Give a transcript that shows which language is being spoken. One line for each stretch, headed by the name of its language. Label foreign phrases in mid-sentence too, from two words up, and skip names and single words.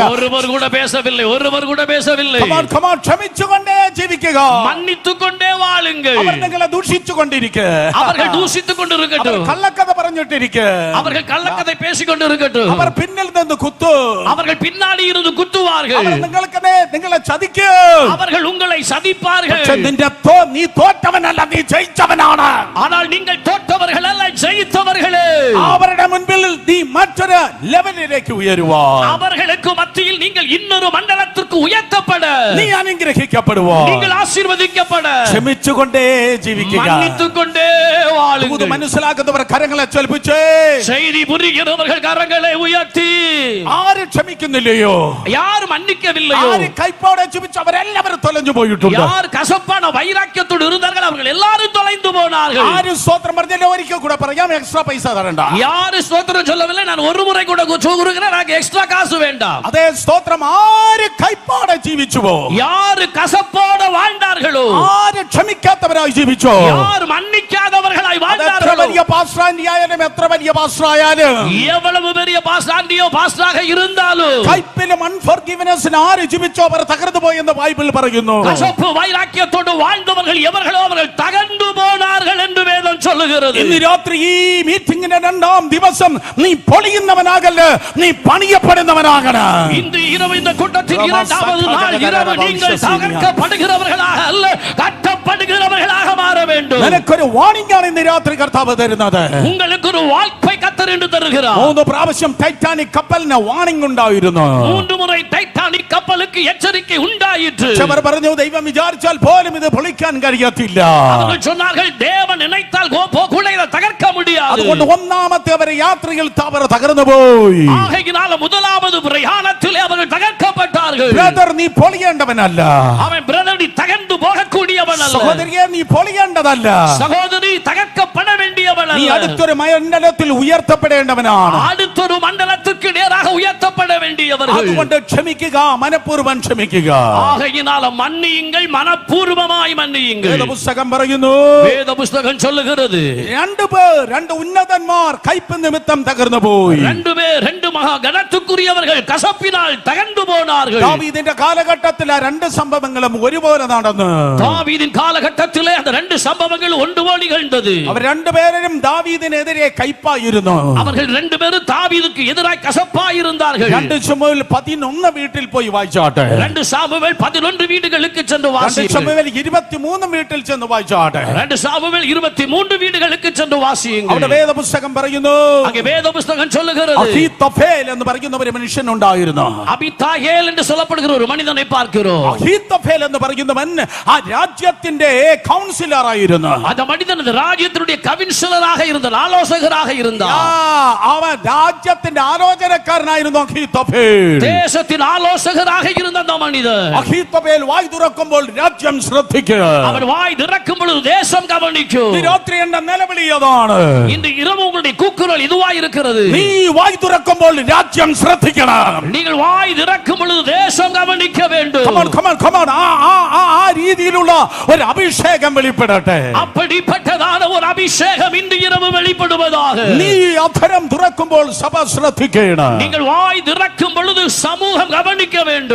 Tamil: ஒருவர் கூட பேசவில்லை, ஒருவர் கூட பேசவில்லை.
Malayalam: ക്ഷമിച്ചുകൊണ്ടേ ജീവിക്കുക.
Tamil: மன்னித்துக்கொண்டே வாழுங்கள்.
Malayalam: അവർ നിങ്ങളെ ദൂഷിച്ചുകൊണ്ടിരിക്കുക.
Tamil: அவர்கள் தூஷித்துக் கொண்டிருக்கட்டும்.
Malayalam: കള്ളക്കഥ പറഞ്ഞിട്ടിരിക്കുക.
Tamil: அவர்கள் கள்ளக்கதை பேசிக் கொண்டிருக்கட்டும்.
Malayalam: അവർ പിന്നിൽ നിന്ന് കുത്തു.
Tamil: அவர்கள் பின்னாடி இருந்து குத்துவார்கள்.
Malayalam: നിങ്ങളെ ചതിക്കും.
Tamil: அவர்கள் உங்களை சதிப்பார்கள்.
Malayalam: നീ തോറ്റവനല്ല, നീ ജയിച്ചവനാണ്.
Tamil: ஆனால் நீங்கள் தோற்றவர்கள் அல்ல, ஜெயித்தவர்களே.
Malayalam: അവരുടെ മുൻപിൽ നീ മറ്റൊരു ലെവലിലേക്ക് ഉയരുവാൻ,
Tamil: அவர்களுக்கு மத்தியில் நீங்கள் இன்னொரு மண்டலத்திற்கு உயர்த்தப்பட,
Malayalam: നീ അനുഗ്രഹിക്കപ്പെടുവാൻ,
Tamil: நீங்கள் ஆசீர்வதிக்கப்பட
Malayalam: ക്ഷമിച്ചുകൊണ്ടേ ജീവിക്കുക.
Tamil: மன்னித்துக்கொண்டே வாழுங்கள்.
Malayalam: മനസ്സിലാക്കുന്നവർ കരങ്ങളെ ചലിപ്പിച്ചേ.
Tamil: செய்தி புரிகிறவர்கள் கரங்களை உயர்த்தி.
Malayalam: ആര് ക്ഷമിക്കുന്നില്ലയോ,
Tamil: யார் மன்னிக்கவில்லையோ,
Malayalam: ആര് കൈപ്പോടെ ക്ഷമിച്ചു, അവരെല്ലാവരും തൊലഞ്ഞു പോയിട്ടുണ്ട്.
Tamil: யார் கசப்பான வைராக்கியத்தோடு இருந்தார்கள் அவர்கள் எல்லாரும் தொலைந்து போனார்கள்.
Malayalam: ആര് സ്തോത്രം പറഞ്ഞില്ല, ഒരിക്കൽ കൂടെ പറയാം, എക്സ്ട്രാ പൈസ തരണ്ട.
Tamil: யார் ஸ்தோத்திரம் சொல்லவில்லை, நான் ஒரு முறை கூட சொல்கிறேன், எனக்கு எக்ஸ்ட்ரா காசு வேண்டாம்.
Malayalam: അതേ സ്തോത്രം. ആര് കൈപ്പോടെ ജീവിച്ചുവോ,
Tamil: யார் கசப்போடு வாழ்ந்தார்களோ,
Malayalam: ആര് ക്ഷമിക്കാത്തവരായി ജീവിച്ചോ,
Tamil: யார் மன்னிக்காதவர்களாய்
Malayalam: എത്ര
Tamil: வாழ்ந்தார்களோ,
Malayalam: വലിയ പാസ്റ്ററായാലും എത്ര വലിയ പാസ്റ്ററായാലും,
Tamil: எவ்வளவு பெரிய பாஸ்டாண்டியோ பாஸ்டாக இருந்தாலும்,
Malayalam: കൈപ്പിലും അൺഫോർഗിവ്നെസ്സിന് ആര് ജീവിച്ചോ അവർ തകർന്നു പോയെന്ന് ബൈബിൾ പറയുന്നു.
Tamil: கசப்பு வைராக்கியத்தோடு வாழ்ந்தவர்கள் எவர்களோ அவர்கள் தகர்ந்து போனார்கள் என்று வேதம் சொல்லுகிறது.
Malayalam: ഇന്ന് രാത്രി ഈ മീറ്റിംഗിന്റെ 2ാം ദിവസം നീ പൊളിയുന്നവനാകല്ല, നീ പണിയപ്പെടുന്നവനാകണം.
Tamil: இன்று இரவு இந்த கூட்டத்தின் 2வது நாள் இரவு நீங்கள் தகர்க்கப்படுகிறவர்களாக அல்ல, கட்டப்படுகிறவர்களாக மாற வேண்டும்.
Malayalam: നിനക്കൊരു വാണിംഗ് ആണ് ഇന്ന് രാത്രി കർത്താവ് തരുന്നത്.
Tamil: உங்களுக்கு ഒരു வாய்ப்பை கர்த்தர் என்று தருகிறார்.
Malayalam: 3 പ്രാവശ്യം ടൈറ്റാനിക് കപ്പലിന് വാണിംഗ് ഉണ്ടായിരുന്നു.
Tamil: 3 முறை டைட்டானிக் கப்பலுக்கு எச்சரிக்கை உண்டாயிற்று.
Malayalam: അവർ പറഞ്ഞു ദൈവം വിചാരിച്ചാൽ പോലും ഇത് പൊളിക്കാൻ കഴിയത്തില്ല.
Tamil: அவர்கள் சொன்னார்கள் தேவன் நினைத்தால் கூட இதை தகர்க்க முடியாது.
Malayalam: അതുകൊണ്ട് ഒന്നാമത്തെ അവരെ യാത്രയിൽ അവർ തകർന്നു പോയി.
Tamil: ஆகையினால முதலாவது பிரயாணத்திலே அவர்கள் தகர்க்கப்பட்டார்கள்.
Malayalam: ബ്രദർ, നീ പൊളിയേണ്ടവനല്ല.
Tamil: அவன் பிரதர், நீ தகர்ந்து போகக்கூடியவன் அல்ல.
Malayalam: സഹോദരിയെ, നീ പൊളിയേണ്ടതല്ല.
Tamil: சகோதரி, தகர்க்கப்பட வேண்டியவன்
Malayalam: നീ
Tamil: அல்ல.
Malayalam: അടുത്തൊരു മണ്ഡലത്തിൽ ഉയർത്തപ്പെടേണ്ടവനാണ്.
Tamil: அடுத்தொரு மண்டலத்துக்கு நேராக உயர்த்தப்பட வேண்டியவர்கள்.
Malayalam: അതുകൊണ്ട് ക്ഷമിക്കുക, മനഃപൂർവ്വം ക്ഷമിക്കുക.
Tamil: ஆகையினால மன்னியுங்கள், மனப்பூர்வமாய் மன்னியுங்கள்.
Malayalam: വേദപുസ്തകം പറയുന്നു,
Tamil: வேத புஸ்தகம் சொல்லுகிறது,
Malayalam: 2 ഉന്നതന്മാർ കയ്പ് നിമിത്തം തകർന്നു പോയി.
Tamil: 2 பேர் 2 மகா கனத்துக்குரியவர்கள் கசப்பினால் தகர்ந்து போனார்கள்.
Malayalam: ദാവീദിന്റെ കാലഘട്ടത്തിൽ ആ 2 സംഭവങ്ങളും ഒരുപോലെ നടന്നു.
Tamil: தாவீதின் காலகட்டத்திலே அந்த 2 சம்பவங்கள் ஒன்றுபோல் நிகழ்ந்தது.
Malayalam: അവർ 2 പേരും ദാവീദിനെതിരെ കയ്പായിരുന്നു.
Tamil: அவர்கள் 2 பேரும் தாவீதுக்கு எதிராய் கசப்பாய் இருந்தார்கள்.
Malayalam: 2 ശമൂവേൽ 11 വീട്ടിൽ പോയി വായിച്ചാട്ടെ.
Tamil: 2 சாமுவேல் 11 வீடுகளுக்கு சென்று 2 வாசியுங்கள்.
Malayalam: ശമൂവേൽ 23 വീട്ടിൽ ചെന്ന് വായിച്ചാട്ടെ.
Tamil: 2 சாமுவேல் 23 வீடுகளுக்கு சென்று வாசியுங்கள்.
Malayalam: അവിടെ വേദപുസ്തകം പറയുന്നു,
Tamil: அங்கே வேத புஸ்தகம் சொல்லுகிறது,
Malayalam: അഹീത്തോഫേൽ എന്ന് പറയുന്ന ഒരു മനുഷ്യൻ ഉണ്ടായിരുന്നു.
Tamil: அபித்தாயேல் என்று சொல்லப்படுகிற ஒரு மனிதனை பார்க்கிறோம்.
Malayalam: അഹീത്തോഫേൽ എന്ന് പറയുന്നവൻ ആ രാജ്യത്തിന്റെ കൗൺസിലർ ആയിരുന്നു.
Tamil: அந்த மனிதன் அந்த ராஜ்யத்தினுடைய கவுன்சிலராக இருந்தார், ஆலோசகராக இருந்தார்.
Malayalam: അവൻ രാജ്യത്തിന്റെ ആലോചനക്കാരനായിരുന്നു അഹീത്തോഫേൽ.
Tamil: தேசத்தின் ஆலோசகராக இருந்த அந்த மனிதன்,
Malayalam: അഹീത്തോഫേൽ വായ് തുറക്കുമ്പോൾ രാജ്യം ശ്രദ്ധിക്കുക.
Tamil: அவர் வாய் திறக்கும் பொழுது தேசம் கவனிக்கும்.
Malayalam: ഈ രാത്രി എന്റെ നിലവിളി അതാണ്.
Tamil: இந்த இரவு உங்களுடைய கூக்குரல் இதுவாய் இருக்கிறது.
Malayalam: നീ വായ് തുറക്കുമ്പോൾ രാജ്യം ശ്രദ്ധിക്കണം.
Tamil: நீங்கள் வாய் திறக்கும் பொழுது தேசம் கவனிக்க வேண்டும்.
English: Come on.
Malayalam: ആ രീതിയിലുള്ള ഒരു അഭിഷേകം വെളിപ്പെടട്ടെ.
Tamil: அப்படிப்பட்டதான ஒரு அபிஷேகம் இன்று இரவு வெளிப்படுவதாக.
Malayalam: നീ അധരം തുറക്കുമ്പോൾ സഭ ശ്രദ്ധിക്കണം.
Tamil: நீங்கள் வாய் திறக்கும் பொழுது சமூகம் கவனிக்க வேண்டும்.